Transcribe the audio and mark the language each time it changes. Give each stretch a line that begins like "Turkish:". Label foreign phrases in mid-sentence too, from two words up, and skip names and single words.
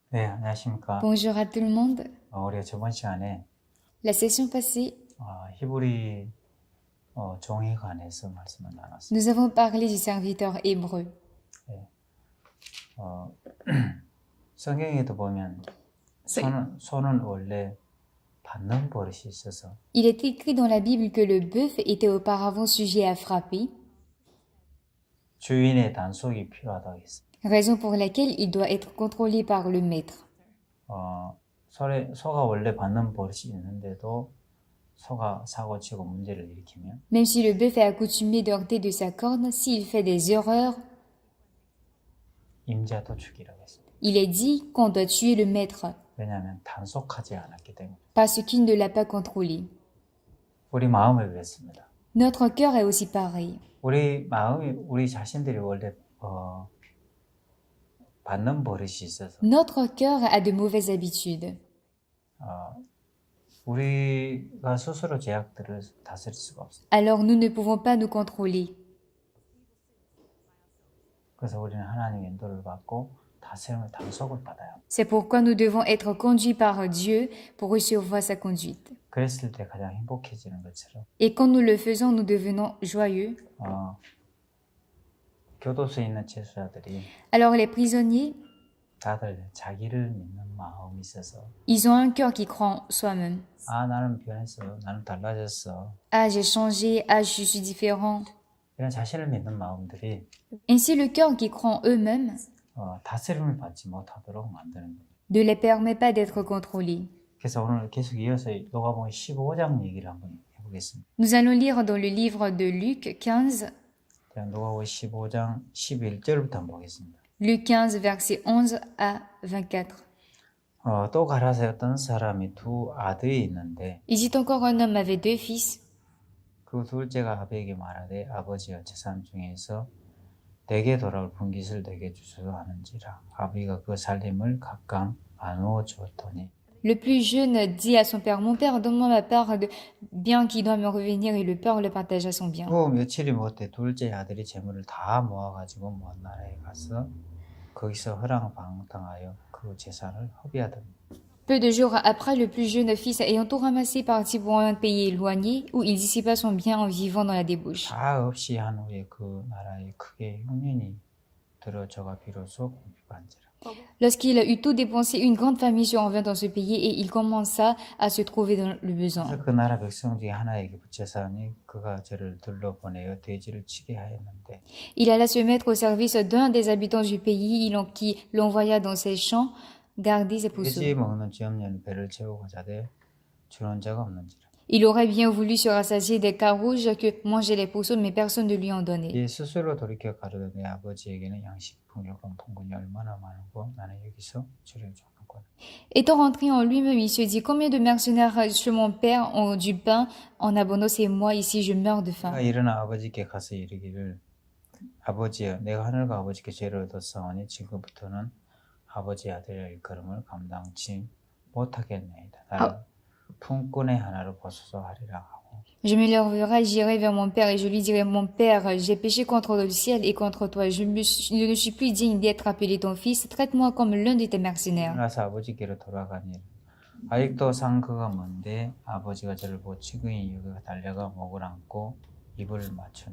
Korean: 네, 안녕하십니까.
French: Bonjour à tout le monde.
Korean: 우리가 저번 시간에
French: La session passée,
Korean: 히브리 종에 관해서 말씀을 나눴습니다.
French: nous avons parlé du serviteur hébreu.
Korean: 네. 성경에도 보면 소는 원래 받는 버릇이 있어서
French: Il est écrit dans la Bible que le bœuf était auparavant sujet à frapper,
Korean: 주인의 단속이 필요하다고 했습니다.
French: raison pour laquelle il doit être contrôlé par le maître.
Korean: 소가 원래 받는 버릇이 있는데도 소가 사고치고 문제를 일으키면
French: Même si le bœuf est accoutumé de heurter de sa corne, s'il fait des erreurs,
Korean: 임자도 죽이라고 했습니다.
French: il est dit qu'on doit tuer le maître,
Korean: 왜냐하면 단속하지 않았기 때문에.
French: parce qu'il ne l'a pas contrôlé.
Korean: 우리 마음을 그랬습니다.
French: Notre cœur est aussi pareil.
Korean: 우리 자신들이 원래 받는 버릇이 있어서
French: Notre cœur a de mauvaises habitudes.
Korean: 우리가 스스로 죄악들을 다스릴 수가 없어요.
French: Alors nous ne pouvons pas nous contrôler.
Korean: 그래서 우리는 하나님의 인도를 받고 다스림을 단속을 받아요.
French: C'est pourquoi nous devons être conduits par Dieu pour recevoir sa conduite.
Korean: 그랬을 때 가장 행복해지는 것처럼
French: Et quand nous le faisons, nous devenons joyeux.
Korean: 교도소에 있는 재수자들이
French: Alors les prisonniers,
Korean: 다들 자기를 믿는 마음이 있어서
French: ils ont un cœur qui croit en soi-même.
Korean: 나는 변했어, 나는 달라졌어.
French: Ah, j'ai changé, ah, je suis différent.
Korean: 이런 자신을 믿는 마음들이
French: Ainsi, le cœur qui croit en eux-mêmes
Korean: 다스림을 받지 못하도록 만드는 거예요.
French: ne les permet pas d'être contrôlés.
Korean: 그래서 오늘 계속 이어서 누가복음 15장 얘기를 한번 해보겠습니다.
French: Nous allons lire dans le livre de Luc 15,
Korean: 누가복음 15장 11절부터 한번 보겠습니다.
French: Luc 15, versets 11 à 24.
Korean: 또 가라사에 어떤 사람이 두 아들이 있는데
French: Il dit encore un homme avait deux fils.
Korean: 그 둘째가 아버에게 말하되 아버지여 재산 중에서 내게 돌아올 분깃을 내게 주소서 하는지라 아버지가 그 살림을 각각 나누어 주었더니
French: Le plus jeune dit à son père, mon père, donne-moi ma part de bien qui doit me revenir, et le père le partagea son bien.
Korean: 며칠이 못해 둘째 아들이 재물을 다 모아가지고 먼 나라에 가서 거기서 허랑방탕하여 그 재산을 허비하더니
French: Peu de jours après, le plus jeune fils, ayant tout ramassé, partit pour un pays éloigné, où il dissipa son bien en vivant dans la débauche.
Korean: 다 없이 한 후에 그 나라에 크게 흉년이 들어 저가 비로소 공핍한지라.
French: Lorsqu'il eut tout dépensé, une grande famine survint dans ce pays, et il commença à se trouver dans le besoin.
Korean: 그래서 그 나라 백성 중에 하나에게 붙여사니 그가 저를 둘러보내어 돼지를 치게 하였는데
French: Il alla se mettre au service d'un des habitants du pays, qui l'envoya dans ses champs garder ses
Korean: 돼지
French: pousseux.
Korean: 먹는 쥐없는 배를 채우고 자되 주는 자가 없는지라.
French: Il aurait bien voulu se rassasier des carouges que mangeaient les pousseux, mais personne ne lui en donnait.
Korean: 이 스스로 돌이켜 가로되 내 아버지에게는 양식뿐이고 풍분이 얼마나 많은고 나는 여기서 주를 줬는구나.
French: Étant rentré en lui-même, il se dit, combien de mercenaires chez mon père ont du pain en abondance et moi ici je meurs de faim.
Korean: 일어나 아버지께 가서 이르기를 아버지여 내가 하늘과 아버지께 죄를 얻었사오니 지금부터는 아버지 아들의 일컬음을 감당치 못하겠나이다. 나를 품꾼의 하나로 보소서 하리라 하고
French: Je me lèverai, j'irai vers mon père et je lui dirai, mon père, j'ai péché contre le ciel et contre toi. Je ne suis plus digne d'être appelé ton fils. Traite-moi comme l'un de tes mercenaires.
Korean: 일어나서 아버지께로 돌아가니 아직도 상거가 먼데 아버지가 저를 보고 지근히 여기가 달려가 목을 안고 입을 맞추니